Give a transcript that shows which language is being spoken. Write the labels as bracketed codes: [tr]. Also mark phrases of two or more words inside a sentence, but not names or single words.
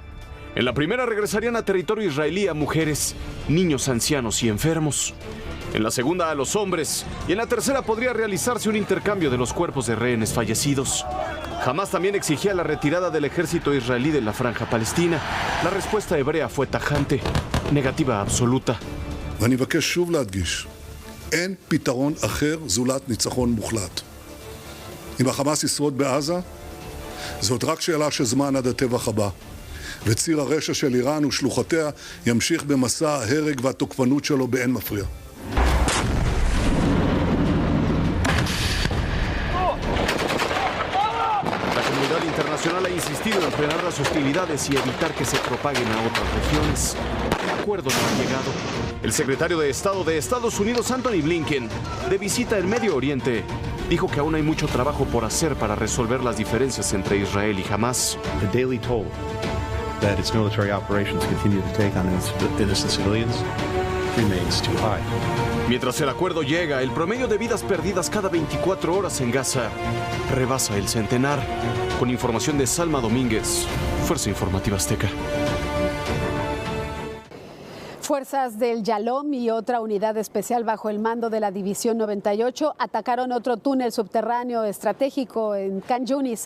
[es] En la primera regresarían a territorio israelí a mujeres, niños, ancianos y enfermos. En la segunda a los hombres. Y en la tercera podría realizarse un intercambio de los cuerpos de rehenes fallecidos. Hamas también exigía la retirada del ejército israelí de la franja palestina. La respuesta hebrea fue tajante, negativa absoluta. [he] ואני מבקש שוב להדגיש, אין פתרון אחר זולת ניצחון מוחלט. אם החמאס ישרוד בעזה, זאת רק שאלה של זמן עד הטבח הבא. וציר הרשע של איראן ושלוחותיה ימשיך במסע ההרג והתוקפנות שלו באין מפריע. [es] La comunidad internacional ha insistido en frenar las hostilidades y evitar que se propaguen a otras regiones. El acuerdo no ha llegado. El secretario de Estado de Estados Unidos, Anthony Blinken, de visita en Medio Oriente, dijo que aún hay mucho trabajo por hacer para resolver las diferencias entre Israel y Hamas. [en] The daily toll that its military operations continue to take on innocent civilians remains too high. [es] Mientras el acuerdo llega, el promedio de vidas perdidas cada 24 horas en Gaza rebasa el centenar. Con información de Salma Domínguez, Fuerza Informativa Azteca. Fuerzas del Yalom y otra unidad especial bajo el mando de la División 98 atacaron otro túnel subterráneo estratégico en Khan Yunis.